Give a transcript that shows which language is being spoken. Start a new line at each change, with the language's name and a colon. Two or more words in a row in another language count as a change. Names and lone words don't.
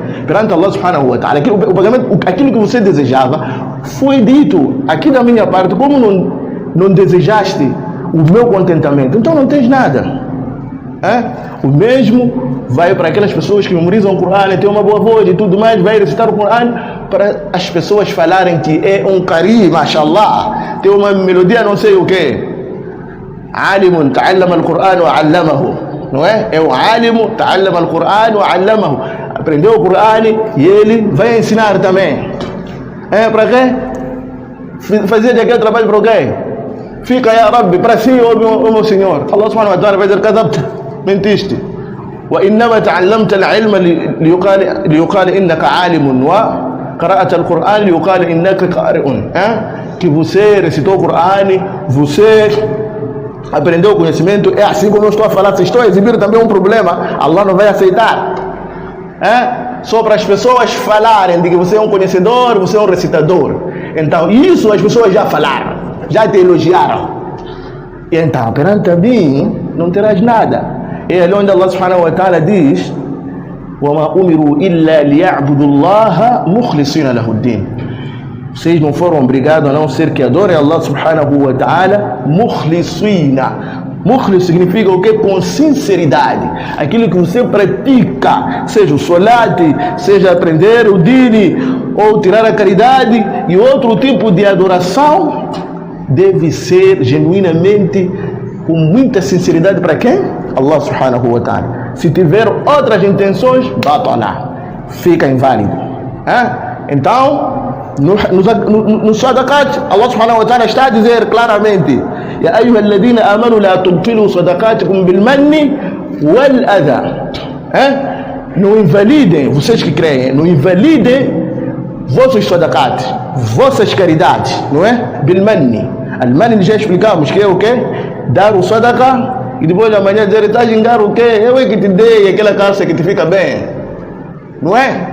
Arabic: Perante الله سبحانه وتعالى,
Portuguese: o pagamento, aquilo que você desejava, foi dito. Aqui da minha parte, como não desejaste o meu contentamento, então não tens nada. O mesmo vai para aquelas pessoas que memorizam o Coran, têm uma boa voz e tudo mais, vai recitar o Coran para as pessoas falarem que é um qari, mashallah, tem uma melodia não sei o que.
Arabic: عالم تعلم القرآن وعلمه,
Portuguese: não é? É um
Arabic: عالم تعلم القرآن وعلمه,
Portuguese: aprendeu o Coran e ele vai ensinar também. Para quê? Fazer aquele trabalho para quê? Fica
Arabic: يا رب,
Portuguese: para si, o meu Senhor. Allah
Arabic: سبحانه وتعالى
Portuguese: vai dizer: kadhabta, mentiste.
Arabic: وإنما تعلمت العلم ليقال إنك عالم وقرأت القرآن ليقال إنك قارئ.
Portuguese: Que você recitou o Coran, você aprendeu o conhecimento. É assim como eu estou a falar. Se estou a exibir também um problema, Allah não vai aceitar. Só para as pessoas falarem de que você é um conhecedor, você é um recitador. Então isso as pessoas já falaram, já te elogiaram. E então perante a mim não terás nada. É ali onde Allah
Arabic: سبحانه وتعالى
Portuguese: diz:
Arabic: وَمَا أُمِرُوا إِلَّا لِيَعْبُدُوا اللَّهَ مُخْلِصِينَ لَهُ الدِّينَ.
Portuguese: Vocês não foram obrigados a não ser que adorem Allah
Arabic: سبحانه وتعالى مخلصين.
Portuguese: Mukhlis significa o quê? Com sinceridade. Aquilo que você pratica, seja o solate, seja aprender o dini, ou tirar a caridade e outro tipo de adoração, deve ser genuinamente, com muita sinceridade para quem?
Arabic: الله سبحانه وتعالى.
Portuguese: Se tiver outras intenções, batala, fica inválido. Então, no sadaqat, Allah
Arabic: سبحانه وتعالى
Portuguese: está a dizer claramente:
Arabic: يا أيها الذين آمنوا لا تبطلوا صدقاتكم بالمن والأذى.
Portuguese: Não invalidem, vocês que creem, não invalidem vossos sadaqat, vossas caridades, não é?
Arabic: بالمن.
Portuguese: Al manni já explicamos que é o quê? Dar o sadaqa e depois da manhã dizer: está a gingar o quê? Eu é que te dei aquela calça que te fica bem, não é?